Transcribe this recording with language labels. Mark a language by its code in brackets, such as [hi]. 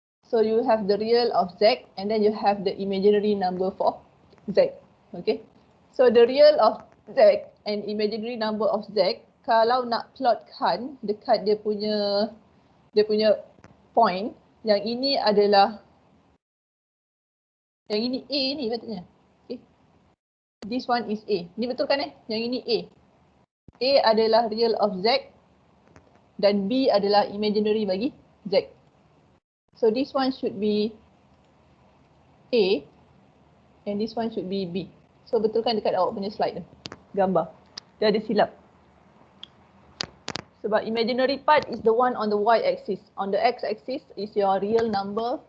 [en] So you have the real of Z and then you have the imaginary number for Z. Okay. So the real of Z [ms] and imaginary number of Z, kalau nak plotkan dekat dia punya point, yang ini adalah yang ini A ni patutnya. Okay. [en] This one is A. [ms] Ni betul kan Yang ini A. A adalah real of Z dan B adalah imaginary bagi Z. [en] So this one should be A and this one should be B. [ms] So betulkan dekat awak punya slide tu. Gambar. Dia ada silap. [en] Sebab imaginary part is the one on the y-axis. On the x-axis is your real number.